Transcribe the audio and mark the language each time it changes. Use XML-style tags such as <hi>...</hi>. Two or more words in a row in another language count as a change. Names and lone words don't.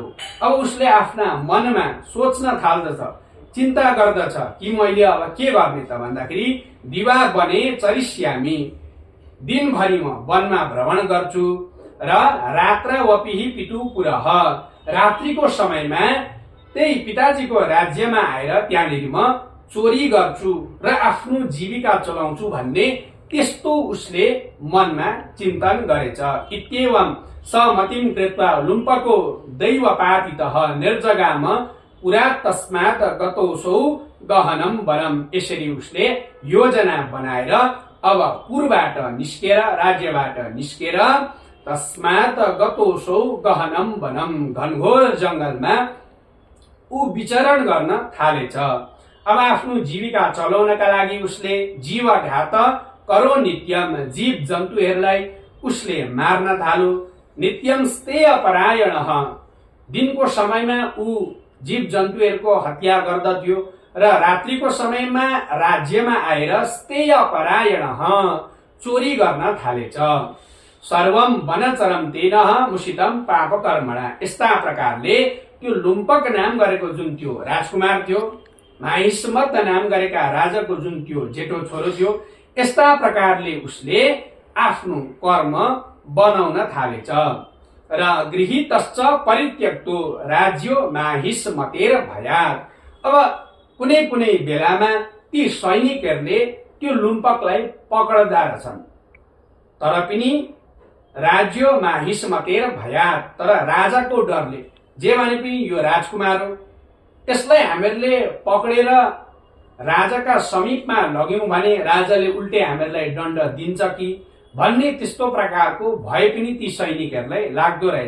<ne>अब उसले आफ्ना मनमा सोच्न थाल्दछ, चिन्ता गर्दछ कि मैले अब के गर्ने त भन्दाखेरि</ne> <sa>दिवा वने चरिष्यामि,</sa> <ne>दिनभरि म वनमा भ्रमण गर्छु र रात्र</ne> <sa>वपिहि पितु पुरः,</sa> <ne>रात्रिको समयमा त्यही पिताजीको राज्यमा आएर त्यहाँनिर म चोरी गर्छु र आफ्नो जीविका चलाउँछु भन्ने त्यस्तो उसले मनमा चिन्तन गरेछ।</ne> <sa>इत्येवं समतिम कृत्वा लुम्पको दैवपातितः निर्जगाम पुरा तस्मात् गतोऽसौ गहनम वनम।</sa> <ne>यसरी उसले योजना बनाएर अब पुरबाट निस्केर, राज्यबाट निस्केर</ne> <sa>तस्मात् गतोऽसौ गहनम वनम,</sa> <ne>घनघोर जंगलमा ऊ विचरण गर्न थालेछ। अब आफ्नो जीविका चलाउनका लागि उसले</ne> <sa>जीवघात करो नित्यम,</sa> <ne>जीव जन्तुहरूलाई उसले मार्न थाल्यो।</ne> <sa>नित्यम स्तेय परायणः,</sa> <ne>दिनको समयमा ऊ जीव जन्तुहरूको हत्या गर्दथ्यो र रात्रिको समयमा राज्यमा आएर</ne> <sa>स्तेय परायणः,</sa> <ne>चोरी गर्न थालेछ।</ne> <sa>सर्वम वनचरम तेनः मुसितम पाप कर्मणा।</sa> <ne>यस्ता प्रकारले त्यो लुम्पक नाम गरेको जुन त्यो राजकुमार थियो, माहिष्मत नाम गरेका राजाको जुन त्यो जेठो छोरो थियो, यस्ता प्रकारले उसले आफ्नो कर्म बनाउन थालेछ।</ne> <sa>र गृहीतश्च परित्यक्तो राज्यो माहिष्मतेर भयात्।</sa> <ne>अब कुनै कुनै बेलामा ती सैनिकहरूले त्यो लुम्पकलाई पक्रदा रहेछन्, तर पनि</ne> <sa>राज्यो माहिष्मतेर भयात्,</sa> <ne>तर राजाको डरले, जे भने पनि यो राजकुमार हो, यसलाई हामीहरूले पक्रेर राजाका समीपमा लग्यौं भने राजाले उल्टे हामीहरूलाई दण्ड दिन्छ कि भन्ने त्यस्तो प्रकारको भय पनि ती सैनिकहरूलाई लाग्दो रहेछ।</ne>